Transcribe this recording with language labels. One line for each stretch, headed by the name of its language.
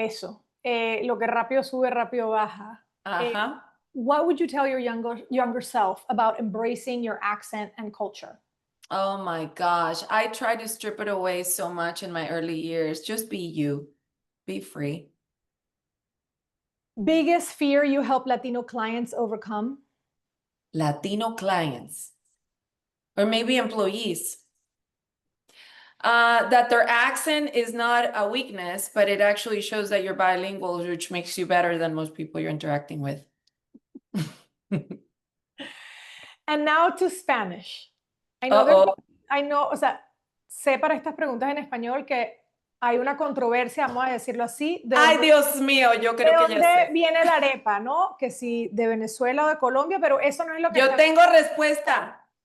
Spanish: Lo que rápido sube, rápido baja.
English: What would you tell your younger self about embracing your accent and culture? Oh my gosh. I tried to strip it away so much in my early years. Just be you. Be free. Biggest fear you help Latino clients overcome? Latino clients. Or maybe employees. That their accent is not a weakness, but it actually shows that you're bilingual, which makes you better than most people you're interacting with. And now to Spanish. I know,
Spanish: o sea, sé para estas preguntas en español que hay una controversia, vamos a decirlo así. Ay, Dios mío, yo creo que ya sé. ¿De dónde viene la arepa, no? Que si de Venezuela o de Colombia, pero eso no es lo que... Yo tengo respuesta.